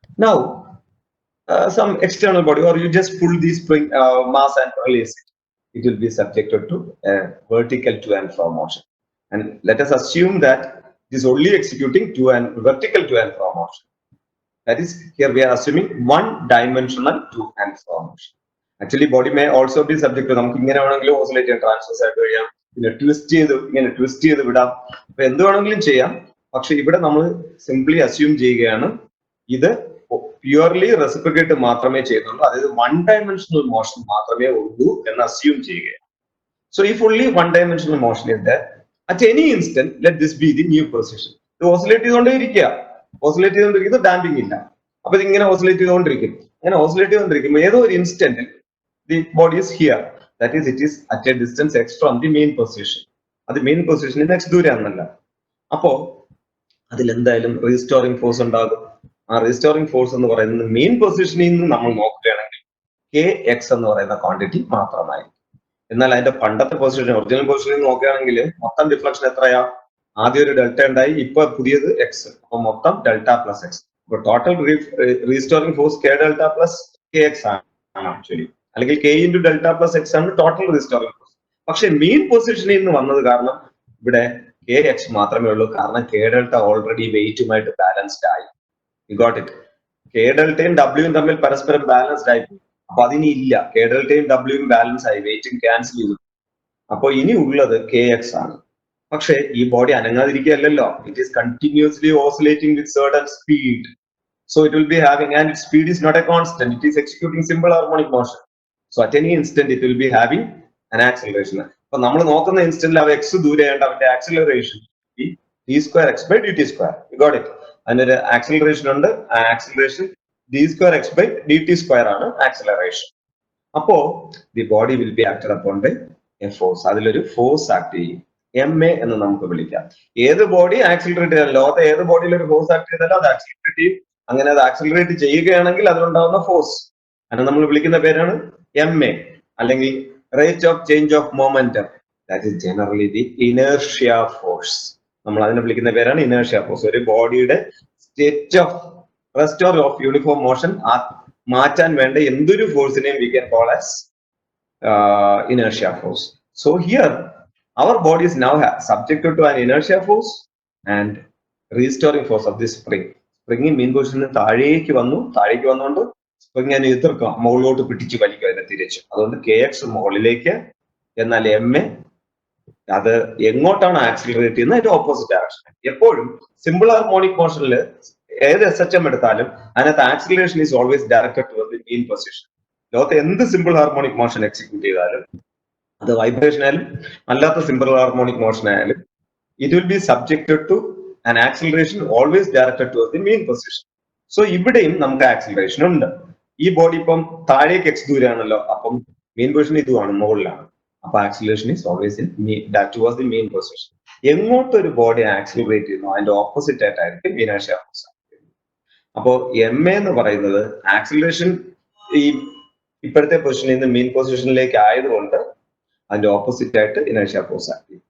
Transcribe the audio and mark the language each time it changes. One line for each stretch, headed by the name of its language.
English: Now some external body, or you just pull the spring mass and release it. It will be subjected to a vertical to and fro motion. And let us assume that it is only executing vertical to and fro motion. That is, here we are assuming one-dimensional to and fro motion. Actually, body may also be subject to
Malayalam: നമുക്ക് ഇങ്ങനെ വേണമെങ്കിലും oscillate ചെയ്യാം, transverse ആയിട്ട് കഴിയാം, പിന്നെ twist ചെയ്ത് വിടാം. അപ്പൊ എന്ത് വേണമെങ്കിലും ചെയ്യാം. പക്ഷെ ഇവിടെ നമ്മൾ സിംപ്ലി അസ്യൂം ചെയ്യുകയാണ് ഇത് പ്യുവർലി റെസിപ്രിക്കേറ്റ് മാത്രമേ ചെയ്യുന്നുള്ളൂ, അതായത് വൺ ഡയമെൻഷണൽ മോഷൻ മാത്രമേ ഉള്ളൂ എന്ന് അസ്യൂം ചെയ്യുകയാണ്.
English: So if only one dimensional motion is there, at any instant, let this be the new position.
Malayalam: ഇത് ഓസിലേറ്റ് ചെയ്തുകൊണ്ടേയിരിക്കുക. ഓസിലേറ്റ് ചെയ്തുകൊണ്ടിരിക്കുന്നത് ഡാമ്പിംഗ് ഇല്ല. അപ്പൊ ഇതിങ്ങനെ ഓസിലേറ്റ് ചെയ്തുകൊണ്ടിരിക്കും. അങ്ങനെ ഓസിലേറ്റ് ചെയ്തുകൊണ്ടിരിക്കുമ്പോൾ ഏതോ ഒരു ഇൻസ്റ്റന്റിൽ
English: the body is here, that is, it is at a distance x from the main position.
Malayalam: അത് മെയിൻ പൊസിഷനിൽ x ദൂരെയാണല്ല. അപ്പോ അതിൽ എന്തായാലും റീസ്റ്റോറിംഗ് ഫോഴ്സ് ഉണ്ടാകും. ആ റീസ്റ്റോറിംഗ് ഫോഴ്സ് എന്ന് പറയുന്നത് മെയിൻ പൊസിഷനിൽ നിന്ന് നമ്മൾ നോക്കുകയാണെങ്കിൽ Kx എന്ന് പറയുന്ന ക്വാണ്ടിറ്റി മാത്രമായിരിക്കും. എന്നാൽ അതിന്റെ പണ്ടത്തെ പൊസിഷൻ, ഒറിജിനൽ പൊസിഷനിൽ നോക്കുകയാണെങ്കിൽ മൊത്തം ഡിഫ്ലക്ഷൻ എത്രയാ? ആദ്യം ഒരു ഡെൽറ്റ ഉണ്ടായി, ഇപ്പൊ പുതിയത് എക്സ്, അപ്പൊ മൊത്തം ഡെൽറ്റ പ്ലസ് എക്സ്. അപ്പൊ total restoring force K delta plus Kx ആണ് ആക്ച്വലി, അല്ലെങ്കിൽ K into delta plus X ആണ് ടോട്ടൽ റീസ്റ്റോറിംഗ് ഫോഴ്സ്. പക്ഷെ മെയിൻ പൊസിഷനിൽ നിന്ന് വന്നത് കാരണം ഇവിടെ Kx മാത്രമേ ഉള്ളൂ, കാരണം K ഡെൽറ്റ ഓൾറെഡി വെയിറ്റുമായിട്ട് ബാലൻസ്ഡ് ആയി.
English: You got it?
Malayalam: K ഡെൽറ്റയും ഡബ്ല്യൂയും തമ്മിൽ പരസ്പരം ബാലൻസ്ഡ് ആയി. അപ്പൊ അതിനി ഇല്ല, K ഡെൽറ്റയും ഡബ്ല്യൂയും ബാലൻസ് ആയി, വെയിറ്റും ക്യാൻസൽ ചെയ്തു. അപ്പൊ ഇനി ഉള്ളത് Kx ആണ്. പക്ഷെ ഈ body അനങ്ങാതിരിക്കുകയല്ലോ,
English: It is continuously oscillating with certain speed. So it will be having, and its speed is not a constant, it is executing simple harmonic motion. So at any instant it will be having an acceleration.
Malayalam: അപ്പൊ നമ്മൾ നോക്കുന്ന ഇൻസ്റ്റന്റിൽ അവ X ദൂരെയാണ്ട് അവന്റെ acceleration
English: d square x by dt square. You got it?
Malayalam: അതിനൊരു acceleration ഉണ്ട്, ആ acceleration d square x by dt square ആണ് acceleration.
English: അപ്പോ the body will be acted upon by a force.
Malayalam: അതിലൊരു ഫോഴ്സ് ആക്ട് ചെയ്യും, MA എന്ന് നമുക്ക് വിളിക്കാം. ഏത് ബോഡി ആക്സിലറേറ്റ് ചെയ്താലും, ലോകത്തെ ഏത് ബോഡിയിൽ ഒരു ഫോഴ്സ് ആക്ട് ചെയ്താലും അത് ആക്സിലറേറ്റ് ചെയ്യും. അങ്ങനെ അത് ആക്സിലറേറ്റ് ചെയ്യുകയാണെങ്കിൽ അതിലുണ്ടാവുന്ന ഫോഴ്സ് അതിനെ നമ്മൾ വിളിക്കുന്ന പേരാണ് MA, അല്ലെങ്കിൽ rate of change of momentum.
English: That is generally the inertia force.
Malayalam: നമ്മൾ അതിനെ വിളിക്കുന്ന പേരാണ് ഇനേർഷ്യ ഫോഴ്സ്. ഒരു ബോഡിയുടെ state of rest of uniform motion മാറ്റാൻ വേണ്ട എന്തൊരു ഫോഴ്സിനെയും
English: We can call as inertia force. So here our body is now subjected to an inertia force and restoring force of this spring.
Malayalam: Spring mean പൊസിഷനിൽ താഴേക്ക് വന്നുകൊണ്ട് spring അതിനെ എതിർക്കുക, മുകളിലോട്ട് പിടിച്ചു വലിക്കുക അതിനെ തിരിച്ച്. അതുകൊണ്ട് Kx മുകളിലേക്ക്, എന്നാൽ MA അത് എങ്ങോട്ടാണ് ആക്സിലറേറ്റ് ചെയ്യുന്നത് അതിന്റെ ഓപ്പോസിറ്റ് ഡയറക്ഷൻ. എപ്പോഴും സിമ്പിൾ ഹാർമോണിക് മോഷനിൽ ഏത് SHM എടുത്താലും അതിനകത്ത്
English: Acceleration is always directed toward the main position.
Malayalam: ലോകത്തെ എന്ത് സിമ്പിൾ ഹാർമോണിക് മോഷൻ എക്സിക്യൂട്ട് ചെയ്താലും, അത് വൈബ്രേഷൻ ആയാലും അല്ലാത്ത സിമ്പിൾ ഹാർമോണിക് മോഷൻ ആയാലും,
English: It will be subjected to an acceleration always directed towards the mean position.
Malayalam: So ഇവിടെയും നമുക്ക് ആക്സിലറേഷൻ ഉണ്ട്. ഈ ബോഡി ഇപ്പം താഴേക്ക് എക്സ് ദൂരാണല്ലോ, അപ്പം മെയിൻ പൊസിഷൻ ഇതുമാണ്, മുകളിലാണ്. അപ്പൊ
English: Acceleration is always in towards the main position.
Malayalam: എങ്ങോട്ടൊരു body accelerate ചെയ്യുന്നു അതിന്റെ ഓപ്പോസിറ്റ് ആയിട്ടായിരിക്കും ഇനേർഷ്യ ഫോഴ്സ്. അപ്പോ എം എ എന്ന് പറയുന്നത് ആക്സിലറേഷൻ ഈ ഇപ്പോഴത്തെ പൊസിഷനിൽ നിന്ന് മെയിൻ പൊസിഷനിലേക്ക് ആയതുകൊണ്ട് അതിന്റെ ഓപ്പോസിറ്റ് ആയിട്ട് ഇനേർഷ്യ ഫോഴ്സ് ആക്ട് ചെയ്യും.